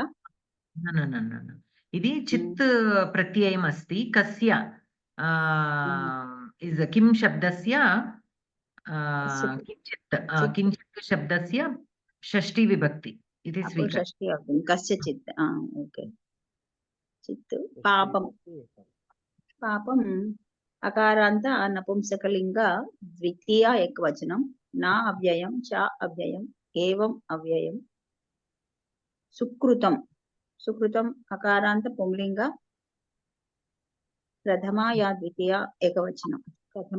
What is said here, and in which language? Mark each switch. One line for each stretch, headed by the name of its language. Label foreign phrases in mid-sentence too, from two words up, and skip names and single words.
Sanskrit: न इति चित् प्रत्ययम् अस्ति कस्य इस् किं शब्दस्य किञ्चित् शब्दस्य षष्ठी विभक्ति इति स्वीकृतं कस्यचित् ओके चित् पापं
Telugu: అకారాంత నపుంసకలింగ ద్వితీయ ఏకవచనం నా అవ్యయం చ అవ్యయం ఏవం అవ్యయం సుకృతం సుకృతం అకారాంత పుంలింగ ప్రథమ యా ద్వితీయ ఏకవచనం ప్రథమ